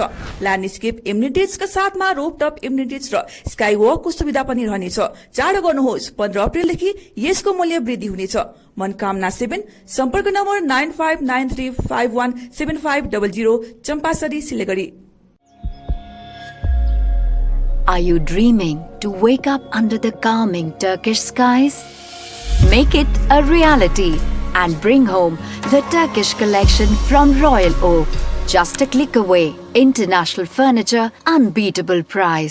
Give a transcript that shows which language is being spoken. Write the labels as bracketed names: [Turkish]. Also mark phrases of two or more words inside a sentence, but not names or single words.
[Nepali] ल्यान्डस्केप इम्युनिटिजका साथमा रोपटप इम्युनिटिज र स्काई वकको सुविधा पनि रहनेछ। चाँडो गर्नुहोस्, 15 अप्रिलदेखि यसको मूल्य वृद्धि हुनेछ। मनकामना 7 सम्पर्क नम्बर 9593517500 चम्पासरी सिलगढी। [English] Are you dreaming to wake up under the calming Turkish skies? Make it a reality and bring home the Turkish collection from Royal Oak. Just a click away. International furniture, unbeatable price.